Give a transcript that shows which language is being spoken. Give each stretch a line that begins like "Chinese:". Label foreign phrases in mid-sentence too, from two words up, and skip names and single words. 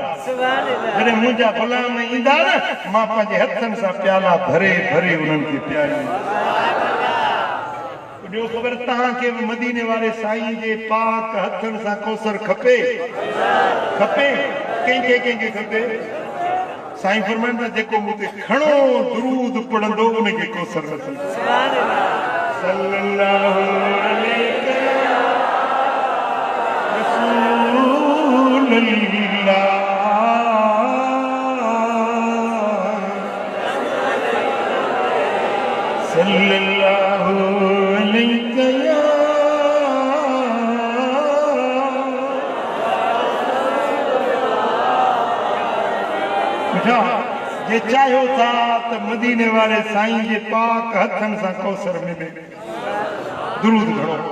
Sindhi: जॾहिं मुंहिंजा ग़ुलाम ईंदा न, मां पंहिंजे हथनि सां प्याला भरे भरे उन्हनि खे पियारींदा। ॿियो ख़बर तव्हांखे बि मदीने वारे साईं जे पाक हथनि सां कौसर खपे? खपे? कंहिंखे खपे? साईं फरमाईंदा जेको मूं ते खणो दुरूद पढ़ंदो उनखे कौसर नसीब।
Arabic: صلى الله عليه رسول الله، صلى الله عليه يا
Sindhi: जे चाहियो था त मदीने वाले साईं जे पाक हथनि सां कौसर मिले, दुरूद घणो।